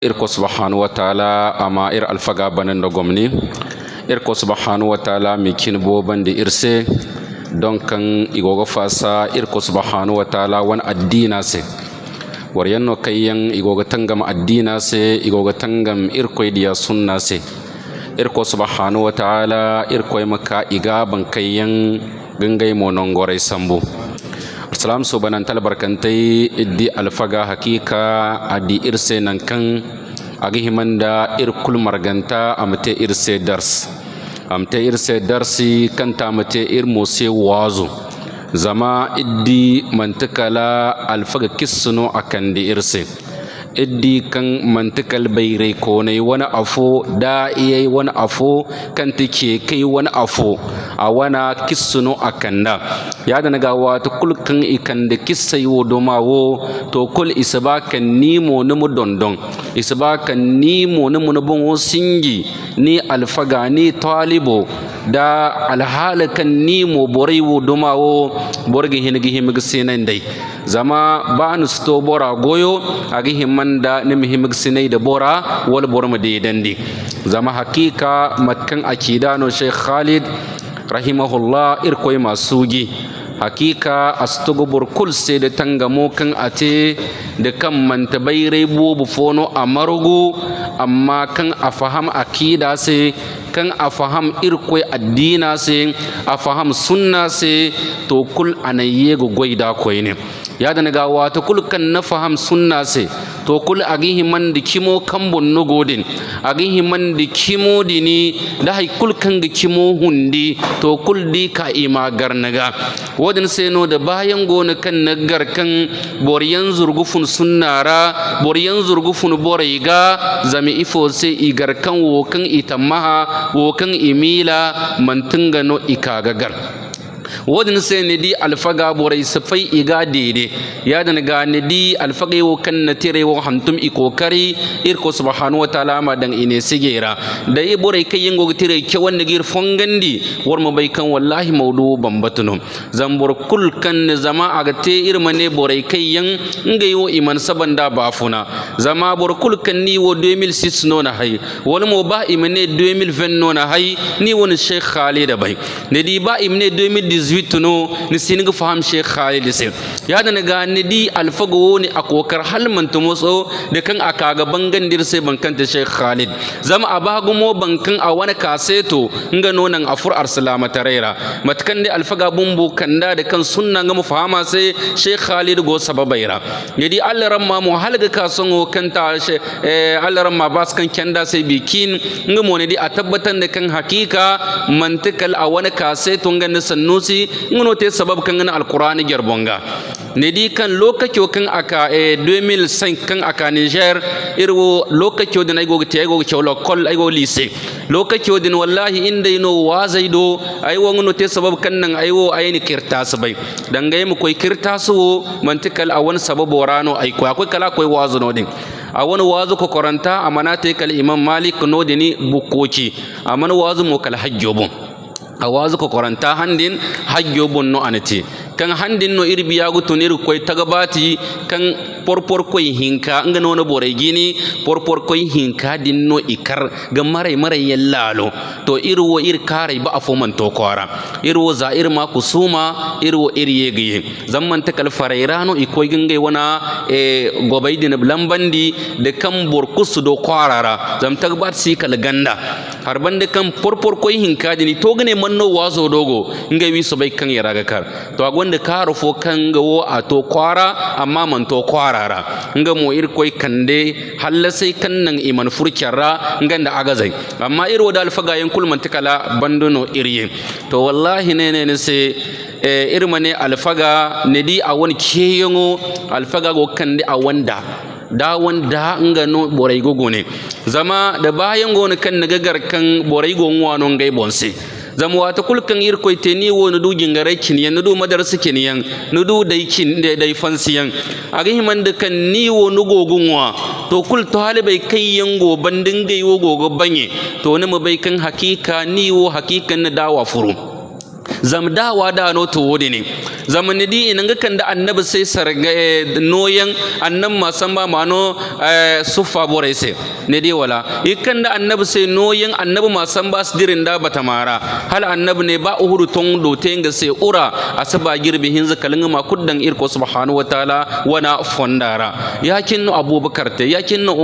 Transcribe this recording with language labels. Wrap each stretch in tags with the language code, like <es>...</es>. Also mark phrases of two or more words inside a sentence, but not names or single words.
<dje>irko</dje> <ar>سبحانه وتعالى</ar> <dje>ama ir alfaga banan da gomni irko</dje> <ar>سبحانه وتعالى</ar> <dje>mi kin bo bande irse don kan igogo fasa irko</dje> <ar>سبحانه وتعالى</ar> <dje>wan addina se waryanno kayyan igogo tangam addina se igogo tangam irko diya sunna se irko</dje> <ar>سبحانه وتعالى</ar> <dje>irko maka iga ban kayyan gangai monon gore sambu salam so banan tal barkantai iddi alfaga hakika adi irse nan kan agi himanda irkul marganta amte irse darsi kanta amte irmose wazo zama iddi mantakala alfaga kissuno akandi irse iddi kan mantakal bayre konai wani afo da iyai wani afo kan take kai wani afo a wana kissuno akanda ya da naga wata kulkan ikanda kissai wo domawo to kul isaba kan nimo numu dondon isaba kan nimo numu nubun singi ni alfaga ni talibo da alhala kan nimo borai wo domawo borgi hinigi himigi sinan dai zama ba nu sto bora goyo agi himanda ni himigi sinai da bora wal borma de dandi zama hakika matkan akidano Sheikh Khalid rahimahullah irkoy masugi hakika astugubur kul sai da tangamo kan ate da kan manta bayre bubu fono amarugu amma kan afaham akida sai kan afaham irkoy addina sai afaham sunna sai to kul anaye go goida koyne ya da naga wata kul kan na faham sunna sai to kul agihi man di kimo kambon no godin agihi man di kimo dini da hay kul kan ga kimo hundi to kul di ka ima garnaga wadin sai no da bayan gona kan nagar kan boryan zurgufun sunnara boryan zurgufun boraiga zami ifo sai igar kan wo kan itamaha wo kan imila mantunga no ikagagar wadin sai ne di alfaga borai safai iga dede ya da ga ne di alfaga wo kan na tire wo hantum ikokari irko</dje> <ar>سبحانه وتعالى</ar> <dje>ma dan ine sigera da yi borai kai yango tire ke wanda gir fongandi war mu bai kan wallahi maudu bambatuno zambur kul kan zama aga te irma ne borai kai yan ngai wo iman sabanda bafuna zama bor kul kan ni wo 2006 no na hay wal mo ba imane 2020 no na hay ni woni Sheikh Khalid bai ne di ba imane 2018 no ni siniga faham Sheikh Khalid sai ya da naga ni di alfago ni akokar halman to motso da kan akaga bangandir sai bankan ta Sheikh Khalid zama abagu mo bankan a wani kaseto nga nonan afur arsalama tarera matkan di alfaga bumbu kanda da kan sunna ga mu fahama sai Sheikh Khalid go sababaira yadi Allah ramma mu halga kason o kanta Allah ramma bas kan kenda sai bikin nga mo ne di a tabbatan da kan hakika mantikal a wani kaseto nga sannusi ngono te sabab kan ngana alqur'ani gerbonga ne di kan lokaci kan aka 2005 kan aka Niger irwo lokaci da nay go te go chawlo kol ay go lycée lokaci din wallahi inda ino wazaido ay wo ngono te sabab kan nan ay wo ayni kirtas bai dangay mu koy kirtasu mantikal awan sababu warano ay ko akoy kala koy wazuno din a wani wazu ko koranta amana te kal imam malik no dini bukoci amana wazu mo kal hajjobun a wazu ko koranta handin hajjo bonno anati kan handin no irbiya go tonir koy tagabati kan porpor koy hinka nga nono boray gini porpor koy hinka dinno ikar ga marai yallalo to irwo kare ba afo man to kwara irwo zair ma kusuma irwo yegi zamman takal farairano ikoy gangai wana gobaydin blambandi de kan borkusu do kwarara zam tagbat si kal ganda harban de kan porpor koy hinka dini to gane manno wazo dogo ngai wi so bay kan yaraga kar to agonde karo fo kan gawo a to kwara amma man to kwarara nga mo koy kande halla sai kan nan iman furkyara nganda agazai amma irwo da alfaga yan kulman tikala bandono iriye to wallahi ne sai irmane alfaga ne di a wani keyengo alfaga go kande a wanda da wanda nga no borai gogo ne zama da bayan gona kan nagagar kan borai gon wano ngai bonse zama wata kulkan irkoy te ni wo nudu gingare kinyan nudu madarsu kinyan nudu dai kin dai fansiyan agi himan da kan ni wo nugo gunwa to kul to halibai kai yango bandin gai wo gogo banye to ne mu bai kan hakika ni wo hakikan na dawa furu zam dawa da no to wodi ne zamani di inanga kanda annabi sai sarga noyan annan masan ba mano sufa borai sai ne dai wala ikanda annabi sai noyan annabi masan ba su dirin da batamara hal annabi ne ba uhuru ton do tenga sai ura asaba girbi hinza kalin ma kuddan irko</dje> <ar>سبحانه وتعالى</ar> <dje>wana fondara yakin no abubakar te yakin no</dje>